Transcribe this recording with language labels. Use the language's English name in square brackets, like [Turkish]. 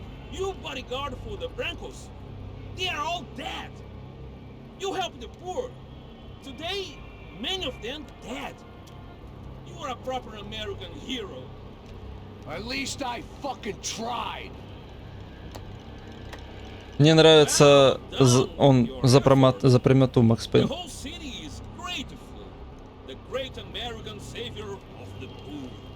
[English] You bodyguard for the Brancos. They are all dead. You help the poor. Today, many of them dead. You are a proper American hero. At least I fucking tried. [Russian] Мне нравится он за прямоту Макс [English] The [Russian] Пейн. [English] whole city is grateful. The great American savior of the poor.